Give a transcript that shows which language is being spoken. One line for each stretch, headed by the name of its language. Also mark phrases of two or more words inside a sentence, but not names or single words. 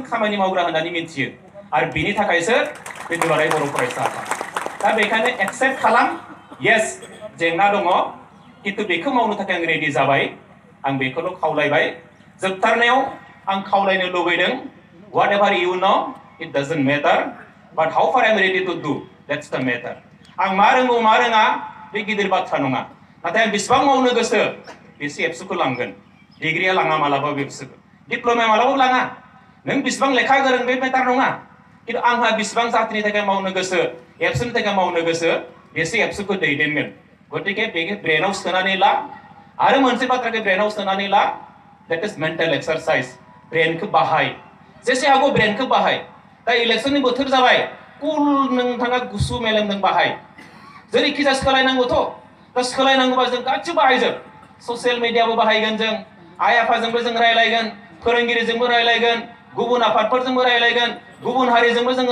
Bodo: खामानि मावग्रा होननानै मिथियो आरो बिनि थाखायसो बे दुलाराय बर' फरायसा आफाद दा बेखायनो एक्सेप्ट खालाम येस जेंना दङ खिन्थु बेखौ मावनो थाखाय आं रेडि जाबाय आं बेखौल' खावलायबाय जोबथारनायाव आं खावलायनो लुबैदों
English: what ever you know it doesn't matter but how far I am ready to do that's the matter
Bodo: आं मा रोंगौ मा रोङा बे गिदिर बाथ्रा नङा नाथाय आं बेसेबां मावनो गोसो बेसो एबसुखौ लांगोन डिग्रिया लाङा मालाबाबो एबसुखौ डिप्ल'माया मालाबाबो लाङा नों बेसेबां लेखा गोरों बे मेटार नङा खिन्थु आंहा बेसेबां जातिनि थाखाय मावनो गोसो एबसुनि थाखाय मावनो गोसो बेसो एबसुखौ दैदेनगोन गतिके बेखौ ब्रेनाव सोनानै ला आरो मोनसे बाथ्राखौ ब्रेनाव सोनानै ला that
English: is mental exercise
Bodo: ब्रेनखौ बाहाय जेसे हागौ ब्रेनखौ बाहाय दा इलेक्शननि बोथोर जाबाय कुल नोंथाङा गुसु मेलेमजों बाहाय जेरैखिजाया सोलायनांगौथ' दा सोलायनांगौबा जों गासिबो बाहायजोब ससियेल मिडियाबो बाहायगोन जों आइ आफाजोंबो जों रायलायगोन फोरोंगिरिजोंबो रायलायगोन गुबुन आफादफोरजोंबो रायलायगोन गुबुन हारिजोंबो जों